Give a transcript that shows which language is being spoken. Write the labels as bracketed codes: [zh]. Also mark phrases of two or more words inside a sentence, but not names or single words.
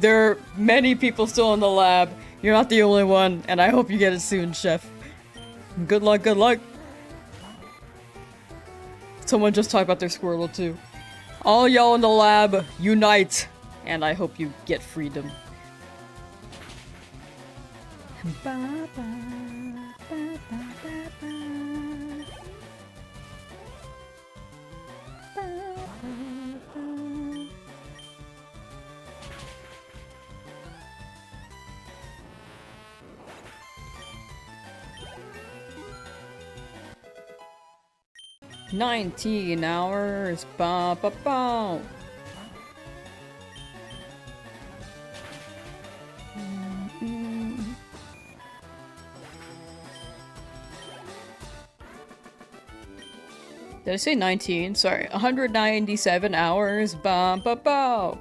[en] There are many people still in the lab. You're not the only one, and I hope you get it soon, Chef. Good luck, good luck. Someone just talked about their Squirtle too. All y'all in the lab, unite! And I hope you get freedom. Ba, ba, ba, ba, ba, ba. Ba, ba, ba. $19 hours. Ba ba ba. Did I say 19? Sorry, 197 hours. Ba ba ba.